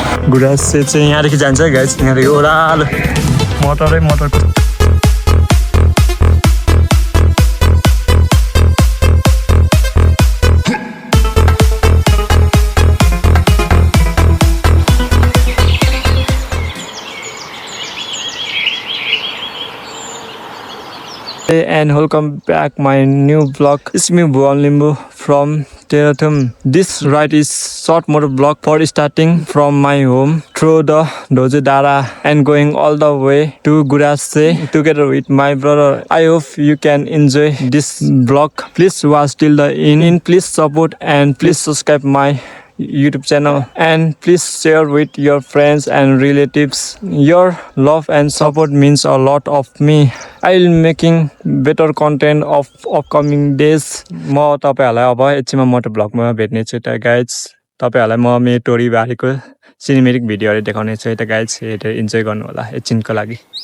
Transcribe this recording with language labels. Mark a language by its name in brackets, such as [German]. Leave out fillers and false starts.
[Nepali] गुराँस चाहिँ यहाँदेखि जान्छ गाइस यहाँदेखि ओह्रालो मोटरै मोटरको [English] and welcome back my new vlog. It's me Bhuvan Limbu from Terathum. This ride is short motor vlog for starting from my home through the Doje Dara and going all the way to Gurase together with my brother. I hope you can enjoy this vlog. Please watch till the end. Please support and please subscribe my YouTube channel and please share with your friends and relatives. Your love and support means a lot of me. I will making better content of upcoming days. [Nepali] म तपाईहरुलाई अब एकछिनमा motor ब्लगमा भेट्ने छु त guys तपाईहरुलाई म मेरो टोरी बारेको सिनेमेटिक भिडियोहरु देखाउने छु त गाइज हेरेर इन्जोय गर्नु होला एकछिनको लागि